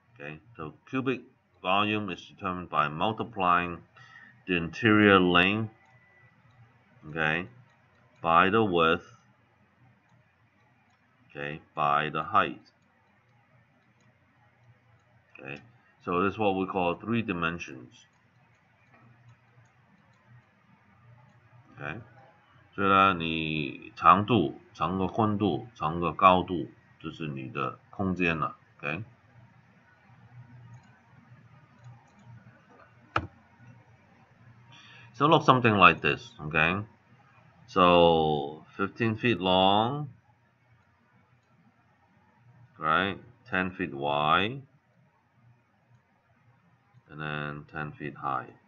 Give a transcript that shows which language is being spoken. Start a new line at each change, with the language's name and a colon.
English: Okay, so cubic volume is determined by multiplying the interior length, okay, by the width, okay, by the height. Okay, so this is what we call 3 dimensions.
Chinese: Okay， 所以呢，你长度、长个宽度、长个高度，就是你的空间了。
English: Okay， so look something like this. Okay, so 15 feet long, right? 10 feet wide, and then 10 feet high.